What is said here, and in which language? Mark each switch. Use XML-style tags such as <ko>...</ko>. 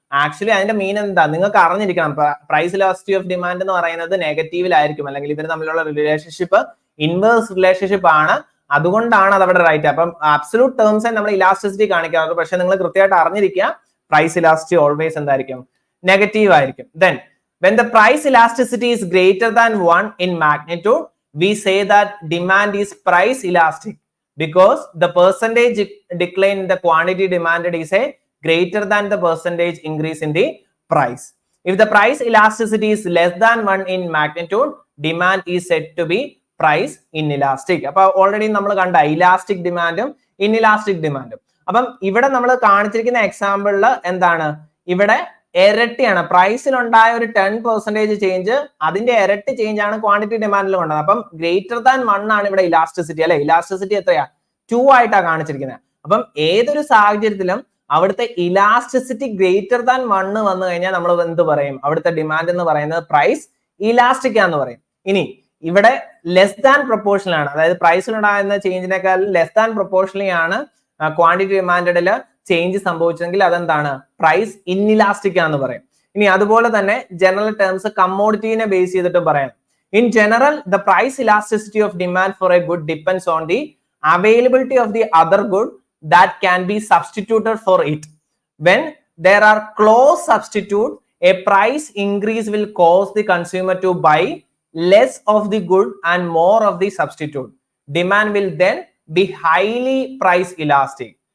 <ml>Actually അതിന്റെ മീൻ എന്താ നിങ്ങൾക്ക് അറിഞ്ഞിരിക്കണം. പ്രൈസ് ഇലാസ്റ്റിസിറ്റി ഓഫ് ഡിമാൻഡ് എന്ന് പറയുന്നത് നെഗറ്റീവിലായിരിക്കും, അല്ലെങ്കിൽ ഇവർ തമ്മിലുള്ള റിലേഷൻഷിപ്പ് ഇൻവേഴ്സ് റിലേഷൻഷിപ്പ് ആണ്. അതുകൊണ്ടാണ് അത് അവിടെ റൈറ്റ്. അപ്പം അബ്സല്യൂട്ട് ടേംസ് നമ്മൾ ഇലാസ്റ്റിസിറ്റി കാണിക്കാറുണ്ട്. പക്ഷെ നിങ്ങൾ കൃത്യമായിട്ട് അറിഞ്ഞിരിക്കുക പ്രൈസ് ഇലാസ്റ്റിസിറ്റി ഓൾവേസ് എന്തായിരിക്കും, നെഗറ്റീവ് ആയിരിക്കും.</ml> <en>Then when the price elasticity is greater than 1 in magnitude, we say that demand is price elastic because the percentage decline in the quantity demanded is a greater than the percentage increase in the price. If the price elasticity is less than 1 in magnitude, demand is said to be price inelastic.</en> <ml>അപ്പൊ already നമ്മൾ കണ്ട elastic ഡിമാൻഡും inelastic ഡിമാൻഡും. അപ്പം ഇവിടെ നമ്മൾ കാണിച്ചിരിക്കുന്ന എക്സാമ്പിളിൽ എന്താണ്, ഇവിടെ ഇരട്ടിയാണ്. പ്രൈസിൽ ഉണ്ടായ ഒരു 10% ചേഞ്ച്, അതിന്റെ ഇരട്ടി ചേഞ്ച് ആണ് ക്വാണ്ടിറ്റി ഡിമാൻഡിൽ കൊണ്ടത്. അപ്പം ഗ്രേറ്റർ ദാൻ 1 ആണ് ഇവിടെ ഇലാസ്റ്റിസിറ്റി, അല്ലെ. ഇലാസ്റ്റിസിറ്റി എത്രയാ, 2 ആയിട്ടാണ് കാണിച്ചിരിക്കുന്നത്. അപ്പം ഏതൊരു സാഹചര്യത്തിലും അവിടുത്തെ ഇലാസ്റ്റിസിറ്റി ഗ്രേറ്റർ ദാൻ 1 വന്നു കഴിഞ്ഞാൽ നമ്മൾ എന്ത് പറയും, അവിടുത്തെ ഡിമാൻഡ് എന്ന് പറയുന്നത് പ്രൈസ് ഇലാസ്റ്റിക് ആണെന്ന് പറയും. ഇനി ഇവിടെ ലെസ് ദാൻ പ്രൊപ്പോർഷണൽ ആണ്, അതായത് പ്രൈസിലുണ്ടാകുന്ന ചേഞ്ചിനേക്കാൾ ലെസ് ദാൻ പ്രൊപ്പോർഷണലി ആണ് ക്വാണ്ടിറ്റി ഡിമാൻഡില് ചേഞ്ച് സംഭവിച്ചെങ്കിൽ അതെന്താണ്, പ്രൈസ് ഇൻഇലാസ്റ്റിക് ആണെന്ന് പറയും. ഇനി അതുപോലെ തന്നെ ജനറൽ ടേംസ് കമ്മോഡിറ്റിനെ ബേസ് ചെയ്തിട്ട് പറയാം.</ml> <en>In general the price elasticity of demand for a good depends on the availability of the other good that can be substituted for it. When there are close substitute, a price increase will cause the consumer to buy less of the good and more of the substitute. Demand will then be highly price elastic.</en>